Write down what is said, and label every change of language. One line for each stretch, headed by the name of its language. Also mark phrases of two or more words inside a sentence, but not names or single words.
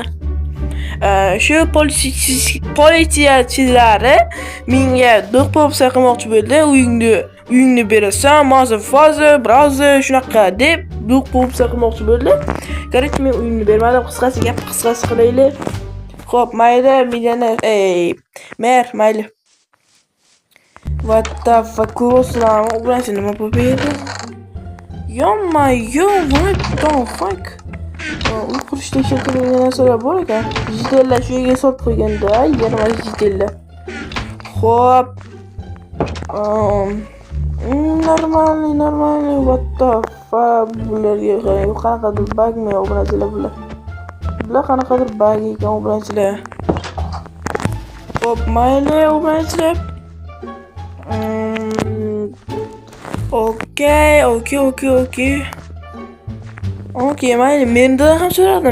Uzbek: Shu politsiyachilari menga do'q-po'pisa qilmoqchi bo'ldi. Uyingni berasan, maza birozi shunaqa deb do'q-po'pisa qilmoqchi bo'ldi. Короче, men uyimni bermadim. Qisqasi qilaylik. Xo'p, mayli, millioner. Mer, mayli.
English: What the fuck,
Uzbek: ko'rasizlarmi? Obunachi nima bo'ldi?
English: What the fuck?
Uzbek: Uy qurishda ishlatilgan narsalar bor ekan. Jitellar shu yerga solib qo'yganda, yana jitellar. Xo'p. Normalniy.
English: What the fuck?
Uzbek: Bularga qanaqadir bagmi obunachilar bular. Bular qanaqadir bag ekan obunachilar. Hop, mayli obunachilar. Okey. Okey, mayli. Mendan ham so'radim.